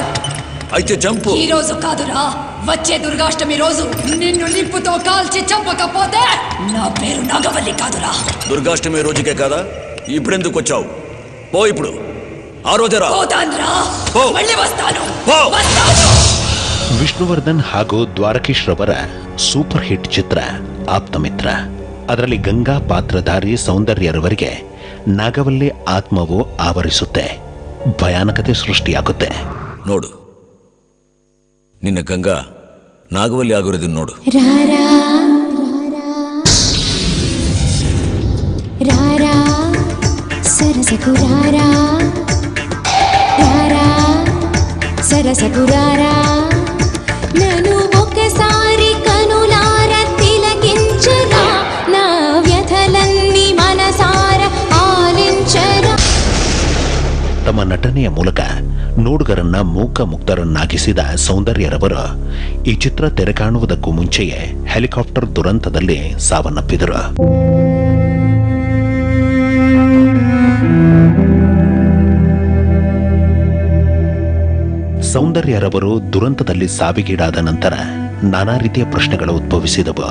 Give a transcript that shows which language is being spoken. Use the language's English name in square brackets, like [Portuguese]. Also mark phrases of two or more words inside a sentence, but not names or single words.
[Telugu] అయితే చంపు. ఈ రోజు కాదురా, వచ్చే దుర్గాష్టమి రోజు నిన్ను నిప్పుతో కాల్చి చంపకపోతే నా పేరు నాగవల్లి కాదురా. దుర్గాష్టమి రోజుకే కదా, ఇప్పుడెందుకు వచ్చావు? పో ఇప్పుడు. ఆ రోజరా. పోతాన్రా, మళ్ళీ వస్తాను. [Kannada] ವಿಷ್ಣುವರ್ಧನ್ ಹಾಗೂ ದ್ವಾರಕೀಶ್ ರವರ [English] super hit [Kannada] ಚಿತ್ರ ಆಪ್ತಮಿತ್ರ. ಅದರಲ್ಲಿ ಗಂಗಾ ಪಾತ್ರಧಾರಿ ಸೌಂದರ್ಯರವರಿಗೆ ನಾಗವಲ್ಲಿ ಆತ್ಮವು ಆವರಿಸುತ್ತೆ, ಭಯಾನಕತೆ ಸೃಷ್ಟಿಯಾಗುತ್ತೆ. ನೋಡು, ನಿನ್ನ ಗಂಗಾ ನಾಗವಲ್ಲಿ ಆಗಿರೋದನ್ನ ನೋಡು. [Telugu] సరసకురారా నను ఒకసారి కనులార తిలకించరా, నా వ్యథలన్నీ మనసార ఆలించరా. [Kannada] ತಮ್ಮ ನಟನೆಯ ಮೂಲಕ ನೋಡುಗರನ್ನ ಮೂಕ ಮುಕ್ತರನ್ನಾಗಿಸಿದ ಸೌಂದರ್ಯರವರು ಈ ಚಿತ್ರ ತೆರೆ ಕಾಣುವುದಕ್ಕೂ ಮುಂಚೆಯೇ ಹೆಲಿಕಾಪ್ಟರ್ ದುರಂತದಲ್ಲಿ ಸಾವನ್ನಪ್ಪಿದರು. ಸೌಂದರ್ಯರವರು ದುರಂತದಲ್ಲಿ ಸಾವಿಗೀಡಾದ ನಂತರ ನಾನಾ ರೀತಿಯ ಪ್ರಶ್ನೆಗಳು ಉದ್ಭವಿಸಿದವು.